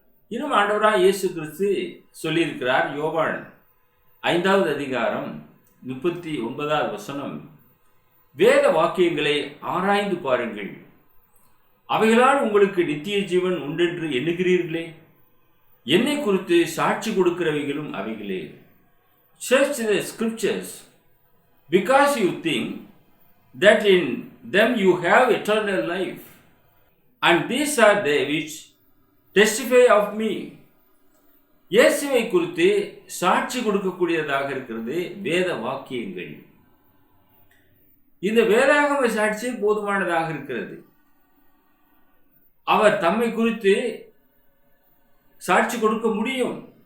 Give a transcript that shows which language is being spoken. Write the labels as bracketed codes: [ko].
[ta] இன்னும் ஆண்டவராக இயேசு கிறிஸ்து சொல்லியிருக்கிறார். யோவான் 5வது அதிகாரம் 39வது வசனம், வேத வாக்கியங்களை ஆராய்ந்து பாருங்கள், அவைகளால் உங்களுக்கு நித்திய ஜீவன் உண்டென்று எண்ணுகிறீர்களே, என்னை குறித்து சாட்சி கொடுக்கிறவைகளும் அவைகளே. [en] Search the scriptures because you think that in them you have eternal life, and these are they which testify of me. [ta] இயேசுவை குறித்து சாட்சி கொடுக்கக்கூடியதாக இருக்கிறது வேத வாக்கியங்கள். இந்த வேதாகம சாட்சி போதுமானதாக இருக்கிறது. அவர் தம்மை குறித்து சாட்சி கொடுக்க முடியும்.